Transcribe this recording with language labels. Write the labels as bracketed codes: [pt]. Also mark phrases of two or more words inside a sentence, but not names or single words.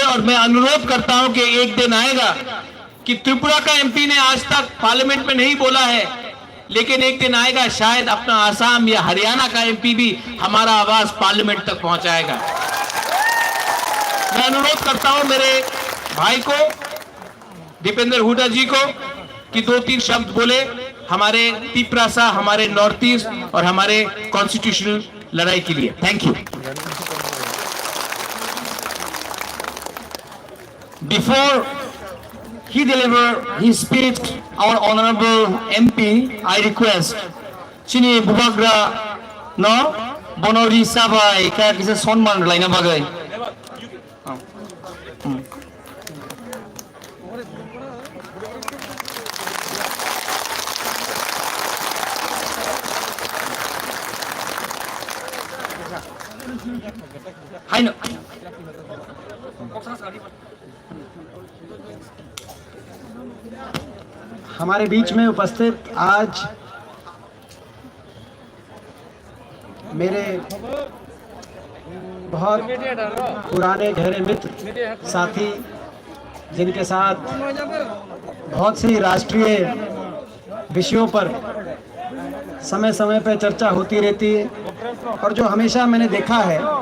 [hi] और मैं अनुरोध करता हूं कि एक दिन आएगा कि त्रिपुरा का एमपी ने आज तक पार्लियामेंट में नहीं बोला है, लेकिन एक दिन आएगा शायद अपना आसाम या हरियाणा का एमपी भी हमारा आवाज पार्लियामेंट तक पहुंचाएगा। मैं अनुरोध करता हूं मेरे भाई को, दीपेंद्र हुडा जी को, कि 2-3 शब्द बोले हमारे त्रिपुरा, हमारे नॉर्थ ईस्ट और हमारे कॉन्स्टिट्यूशनल लड़ाई के लिए। [en] Thank you. Before he deliver his speech, our honorable MP, I request [trp] Chini Bubagra no Bonori Sabai kaya kisa sonman laina bagai. Hai no. [hi] हमारे बीच में उपस्थित आज मेरे बहुत पुराने गहरे मित्र साथी, जिनके साथ बहुत सी राष्ट्रीय विषयों पर समय समय पर चर्चा होती रहती है, और जो हमेशा मैंने देखा है